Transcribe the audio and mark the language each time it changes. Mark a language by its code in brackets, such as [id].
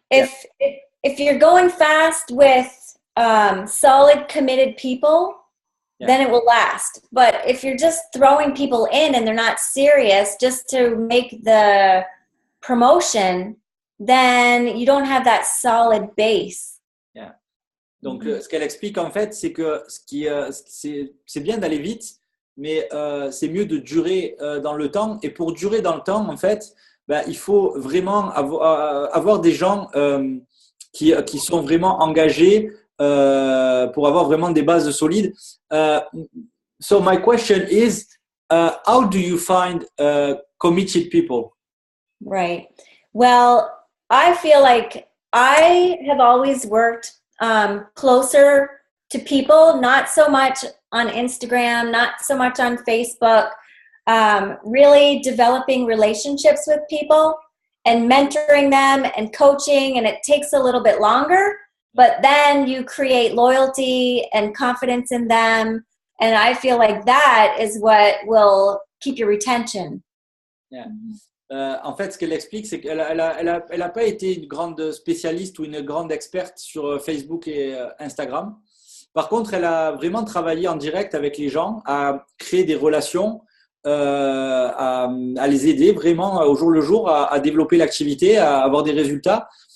[en] If you're going fast with solid, committed people, then it will last. But if you're just throwing people in and they're not serious just to make the promotion, then you don't have that solid base. Yeah. [fr] Donc, ce qu'elle explique en fait, c'est que c'est bien d'aller vite, mais c'est mieux de durer dans le temps. Et pour durer dans le temps, en fait, ben, il faut vraiment avoir des gens qui sont vraiment engagés pour avoir vraiment des bases solides. [en] So my question is, how do you find committed people? Right. Well, I feel like I have always worked closer to people, not so much on Instagram, not so much on Facebook, really developing relationships with people and mentoring them and coaching, and it takes a little bit longer, but then you create loyalty and confidence in them, and I feel like that is what will keep your retention. Yeah. [fr] En fait, ce qu'elle explique, c'est qu'elle a pas été une grande spécialiste ou une grande experte sur Facebook et Instagram. Par contre, elle a vraiment travaillé en direct avec les gens, à créer des relations, à les aider vraiment au jour le jour à développer l'activité, à avoir des résultats.